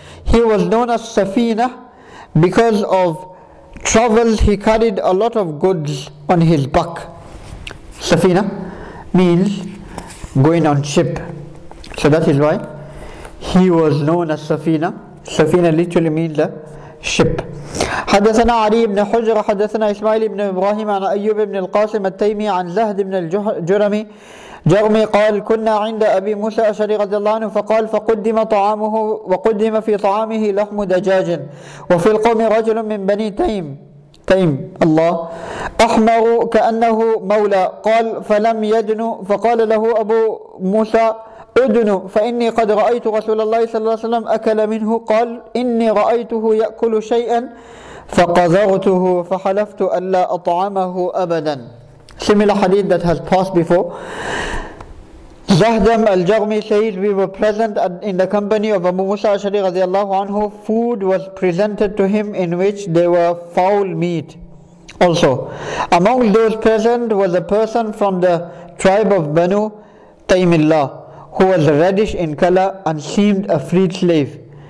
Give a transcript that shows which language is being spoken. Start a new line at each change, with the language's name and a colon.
English: He was known as Safina because of travels. He carried a lot of goods on his back. Safina means going on ship. So that is why he was known as Safina. Safina literally means the ship.
Arabic: حدثنا علي بن حجر حدثنا إسماعيل بن إبراهيم عن أيوب بن القاسم التيمي عن زهد بن الجرمي قال كنا عند أبي موسى الأشعري رضي الله عنه فقال فقدم طعامه وقدم في طعامه لحم دجاج وفي القوم رجل من بني تيم الله أحمر كأنه مولى قال فلم يدن فقال له أبو موسى أدن فإني قد رأيت رسول الله صلى الله عليه وسلم أكل منه قال إني رأيته يأكل شيئا فقذرته فحلفت ألا أطعمه أبدا.
English: Similar hadith that has passed before. Zahdam al-Jarmi says we were present in the company of Abu Musa Ashari radiallahu anhu. Food was presented to him in which there were foul meat. Also, among those present was a person from the tribe of Banu Taymillah who was reddish in color and seemed a freed slave.